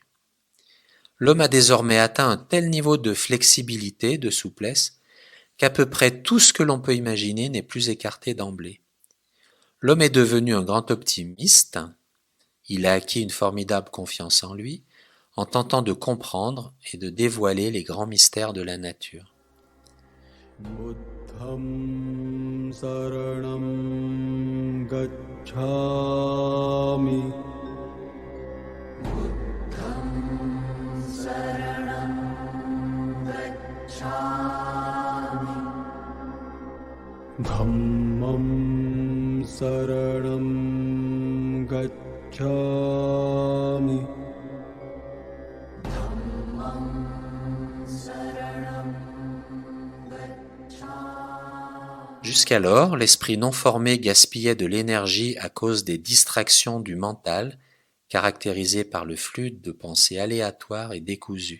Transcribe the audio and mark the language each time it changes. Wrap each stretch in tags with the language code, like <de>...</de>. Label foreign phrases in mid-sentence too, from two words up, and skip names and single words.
<fr>L'homme a désormais atteint un tel niveau de flexibilité, de souplesse, qu'à peu près tout ce que l'on peut imaginer n'est plus écarté d'emblée. L'homme est devenu un grand optimiste, il a acquis une formidable confiance en lui, en tentant de comprendre et de dévoiler les grands mystères de la nature.</fr> <pi>Buddham saranam gacchami. Buddham saranam gacchami. Dhammam saranam gacchami.</pi> <fr>Jusqu'alors, l'esprit non formé gaspillait de l'énergie à cause des distractions du mental, caractérisées par le flux de pensées aléatoires et décousues.</fr>